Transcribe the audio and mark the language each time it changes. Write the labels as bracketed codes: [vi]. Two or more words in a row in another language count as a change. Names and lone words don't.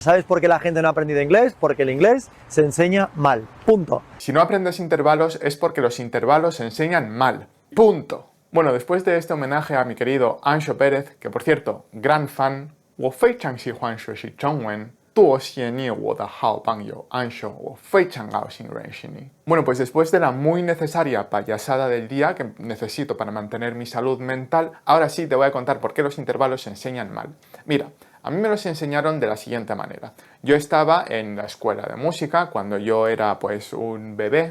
[es] ¿Sabes por qué la gente no ha aprendido inglés? Porque el inglés se enseña mal. Punto. Si no aprendes intervalos es porque los intervalos se enseñan mal. Punto. Bueno, después de este homenaje a mi querido Anxo Pérez, que por cierto, gran fan, [zh] 我非常喜欢学习中文，多谢你我的好朋友Anxo，我非常高兴认识你。 [es] Bueno, pues después de la muy necesaria payasada del día que necesito para mantener mi salud mental, ahora sí te voy a contar por qué los intervalos se enseñan mal. Mira, a mí me los enseñaron de la siguiente manera. Yo estaba en la escuela de música cuando yo era pues un bebé.